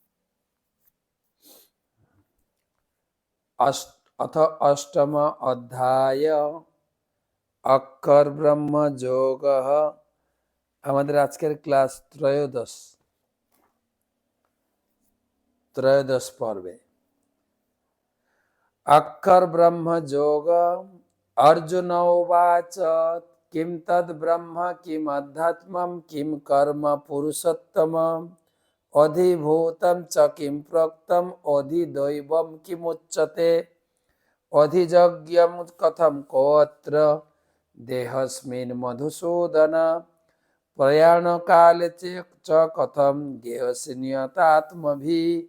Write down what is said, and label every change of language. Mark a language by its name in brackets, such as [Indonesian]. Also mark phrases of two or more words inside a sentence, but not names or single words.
[Sanskrit] অথ অষ্টম অধ্যায় অক্ষর ব্রহ্ম যোগ। [Bangla] আমাদের আজকের ক্লাস ত্রয়োদশ পর্বে। [Sanskrit] অক্ষর ব্রহ্ম যোগ। अर्जुन उवाच किं तद् ब्रह्म किम अध्यात्मं किं कर्म पुरुषोत्तम अधिभूतं च किं प्रोक्तम् अधिदैवं किमुच्यते अधियज्ञं कथं कोऽत्र देहस्मिन् मधुसूदन प्रयाणकाले च कथं गेहसि नियतात्मभिः।